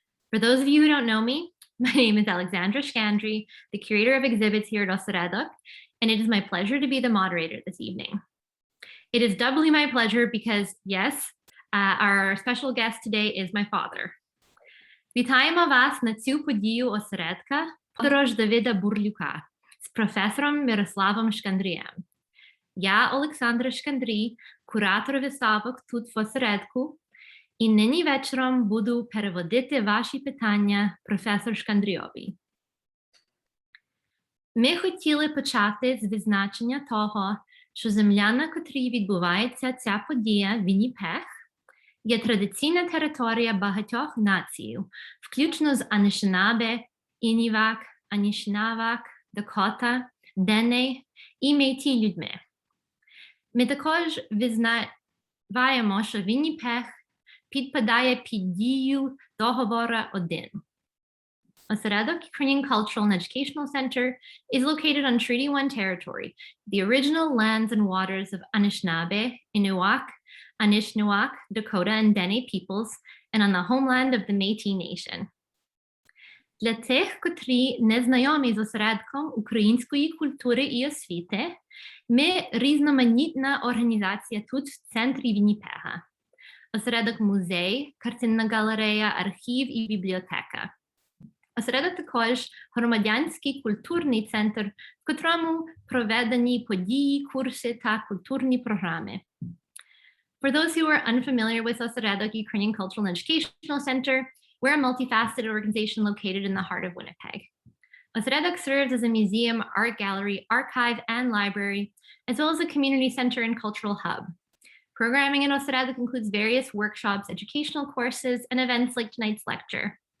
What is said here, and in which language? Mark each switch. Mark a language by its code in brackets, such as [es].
[en] For those of you who don't know me, my name is Myroslav Shkandrij, the curator of exhibits here at Осередок, and it is my pleasure to be the moderator this evening. It is doubly my pleasure because, yes, our special guest today is my father. [uk] Вітаємо вас на цю подію осередка «Подорож Давида Бурлюка» з професором Myroslavom Shkandrijem. Я Олександра Шкандрій, куратор виставок тут в осередку, і нині вечором буду переводити ваші питання професору Шкандрійові. Ми хотіли почати з визначення того, що земля, на котрій відбувається ця подія, Вінніпех, є традиційна територія багатьох націй, включно з Анішинабе, Інівак, Анішинавак, Дакота, Дене і Métis людьми. Ми також визнаваємо, що Вінніпех підпадає під дію договору 1. [en] Осередок Ukrainian Cultural and Educational Center is located on Treaty 1 territory, the original lands and waters of Anishinaabe, Innuak, Anishinaabeg, Dakota, and Dene peoples, and on the homeland of the Métis Nation. [uk] Для тих, котрі не знайомі з осередком української культури і освіти, ми різноманітна організація тут в центрі Вінніпега. Осередок музей, картинна галерея, архів і бібліотека. Осередок також громадянський культурний центр, в котрому проведені події, курси та культурні програми. [en] For those who are unfamiliar with Осередок Ukrainian Cultural and Educational Center, we're a multifaceted organization located in the heart of Winnipeg. Osseredok serves as a museum, art gallery, archive, and library, as well as a community center and cultural hub. Programming in Osseredok includes various workshops, educational courses, and events like tonight's lecture.